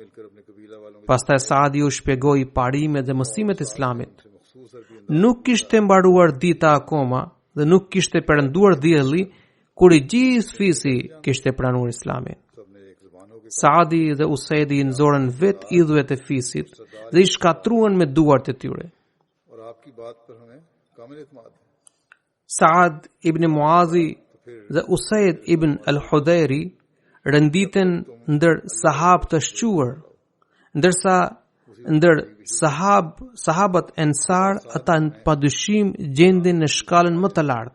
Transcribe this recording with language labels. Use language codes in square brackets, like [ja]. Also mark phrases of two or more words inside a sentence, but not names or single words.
[sq] Pastaj Saadi u shpjegoi parimet dhe mësimet e Islamit. Nuk kishte mbaruar dita akoma dhe nuk kishte perënduar dielli kur I gjithë fisi kishte pranuar Islamin. Saadi dhe Usaidi nxorën vet idhujt e fisit dhe i shkatruan me duart e tyre. [hi] और आपकी बात पर हमें कामिल इत्मीनान है. [sq] Saad ibn Muazi dhe Usaid ibn al-Hudayri renditen ndër sahab të shquar, ndërsa ndër sahabat ensar ata padyshim gjenden në shkallën më të lartë.